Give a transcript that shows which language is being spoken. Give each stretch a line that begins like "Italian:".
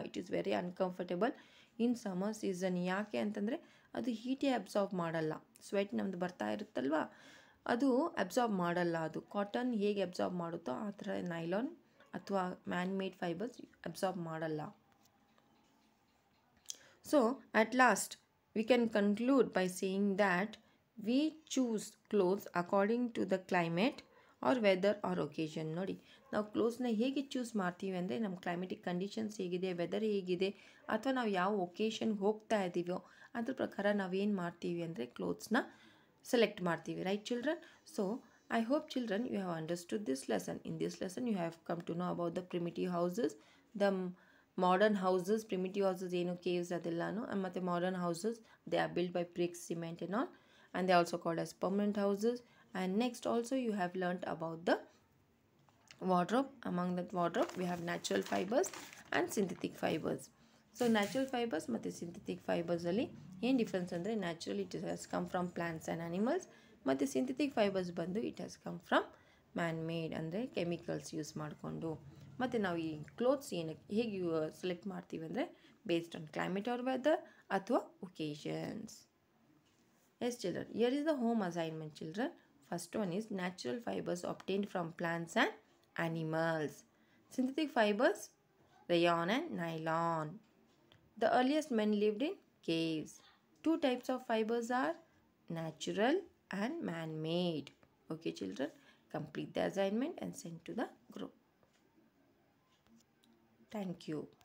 English: It is very uncomfortable in summer season.
Kannada: ಯಾಕೆ ಅಂತಂದರೆ ಅದು ಹೀಟೇ ಅಬ್ಸಾರ್ಬ್ ಮಾಡಲ್ಲ. ಸ್ವೆಟ್ ನಮ್ಮದು ಬರ್ತಾ ಇರುತ್ತಲ್ವ, ಅದು ಅಬ್ಸಾರ್ಬ್ ಮಾಡಲ್ಲ. ಅದು ಕಾಟನ್ ಹೇಗೆ ಅಬ್ಸಾರ್ಬ್ ಮಾಡುತ್ತೋ ಆ ಥರ ನೈಲಾನ್ ಅಥವಾ ಮ್ಯಾನ್ ಮೇಡ್ ಫೈಬರ್ಸ್ ಅಬ್ಸಾರ್ಬ್ ಮಾಡಲ್ಲ.
English: So at last we can conclude by saying that we choose clothes according to the climate or weather or occasion.
Kannada: ನೋಡಿ, ನಾವು ಕ್ಲೋತ್ಸ್ನ ಹೇಗೆ ಚೂಸ್ ಮಾಡ್ತೀವಿ ಅಂದರೆ ನಮ್ಮ ಕ್ಲೈಮೆಟಿಕ್ ಕಂಡೀಷನ್ಸ್ ಹೇಗಿದೆ, ವೆದರ್ ಹೇಗಿದೆ, ಅಥವಾ ನಾವು ಯಾವ ಒಕೇಶನ್ಗೆ ಹೋಗ್ತಾ ಇದ್ದೀವೋ ಅದ್ರ ಪ್ರಕಾರ ನಾವೇನು ಮಾಡ್ತೀವಿ ಅಂದರೆ ಕ್ಲೋತ್ಸ್ನ ಸೆಲೆಕ್ಟ್ ಮಾಡ್ತೀವಿ.
English: Right children? So I hope children you have understood this lesson. In this lesson you have come to know about the primitive houses, the modern houses, primitive houses
Kannada: ಏನು
English: caves
Kannada: ಅದೆಲ್ಲನೂ, ಮತ್ತು
English: modern houses they are built by bricks, cement and all, and they are also called as permanent houses. And next also you have learnt about the wardrobe. Among that wardrobe we have natural fibers and synthetic fibers. So natural fibers
Kannada: ಮತ್ತು
English: synthetic fibers
Kannada: ಅಲ್ಲಿ ಏನು
English: difference
Kannada: ಅಂದರೆ,
English: natural it has come from plants and animals,
Kannada: ಮತ್ತು
English: synthetic fibres
Kannada: ಬಂದು
English: it has come from man made,
Kannada: ಅಂದರೆ
English: chemicals use
Kannada: ಮಾಡಿಕೊಂಡು. ಮತ್ತು ನಾವು ಈ ಕ್ಲೋತ್ಸ್ ಹೇಗೆ ಸೆಲೆಕ್ಟ್ ಮಾಡ್ತೀವಿ ಅಂದರೆ
English: based on climate or weather
Kannada: ಅಥವಾ occasions.
English: Yes children, here is the home assignment children. First one is natural fibres obtained from plants and animals. Synthetic fibers, rayon and nylon. The earliest men lived in caves. Two types of fibers are natural and man-made. Okay children, complete the assignment and send to the group. Thank you.